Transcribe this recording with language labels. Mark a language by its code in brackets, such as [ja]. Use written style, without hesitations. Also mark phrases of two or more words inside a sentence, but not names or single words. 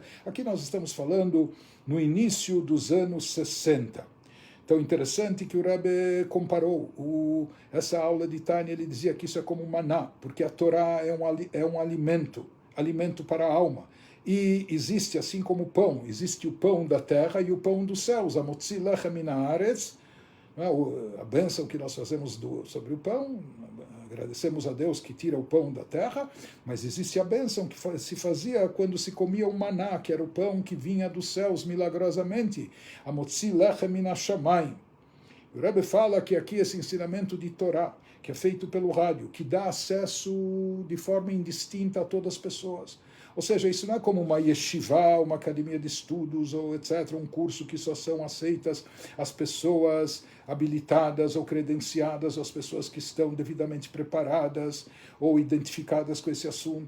[pt] Aqui nós estamos falando no início dos anos 60. Então, interessante que o Rebbe comparou essa aula de Tânia, ele dizia que isso é como maná, porque a Torá é um alimento para a alma. E existe, assim como o pão, existe o pão da terra e o pão dos céus, a [he] מוציא לחם מן הארץ, [pt] a bênção que nós fazemos sobre o pão, agradecemos a Deus que tira o pão da terra, mas existe a bênção que se fazia quando se comia o maná, que era o pão que vinha dos céus milagrosamente, a [he] מוציא לחם מן השמים. [pt] O Rebbe fala que aqui esse ensinamento de Torá, que é feito pelo rádio, que dá acesso de forma indistinta a todas as pessoas. Ou seja, isso não é como uma yeshiva, uma academia de estudos, ou etc., um curso que só são aceitas as pessoas habilitadas ou credenciadas, as pessoas que estão devidamente preparadas ou identificadas com esse assunto.